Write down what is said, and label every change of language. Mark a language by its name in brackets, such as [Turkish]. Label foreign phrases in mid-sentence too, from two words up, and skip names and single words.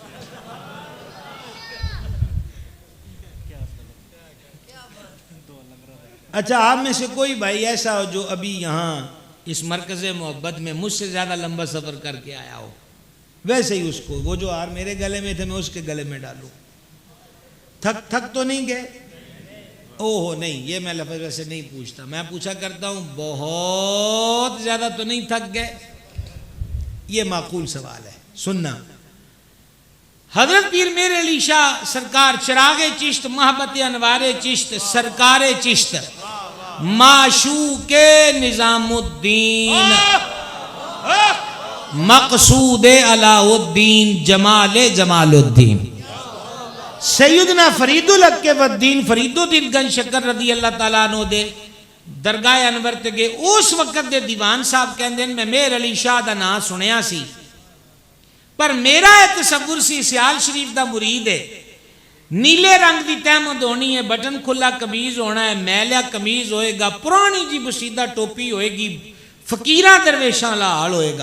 [Urdu] اچھا، آپ میں سے کوئی بھائی ایسا ہو جو ابھی یہاں اس مرکز محبت میں مجھ سے زیادہ لمبا سفر کر کے آیا ہو، ویسے ہی اس کو وہ جو ہار میرے گلے میں تھے میں اس کے گلے میں ڈالوں. تھک تو نہیں گئے? اوہو نہیں، یہ میں لفظ ویسے نہیں پوچھتا، میں پوچھا کرتا ہوں بہت زیادہ تو نہیں تھک گئے? [Punjabi] یہ معقول سوال ہے۔ سننا، حضرت پیر میرے علی شاہ سرکار چراغِ چشت محبت انوارِ چشت سرکارِ چشت معشوقِ نظام الدین مقصودِ علاء الدین جمالِ جمال الدین سیدنا فرید الحق کے ودین فرید الدین گنج شکر [Arabic] رضي الله تعالى عنه [Punjabi] دے درگاہ انور تے گئے. اس وقت دے دیوان صاحب کہندے میں میر علی شاہ دا نام سنیا سی، پر میرا یہ تصور سی سیال شریف دا مرید ہے، نیلے رنگ کی تہمد ہونی ہے، بٹن کھلا قمیض ہونا ہے، میلیا قمیض ہوئے گا، پرانی جی بوسیدہ ٹوپی ہوئے گی، فقیراں درویشاں والا حال ہوئے گا.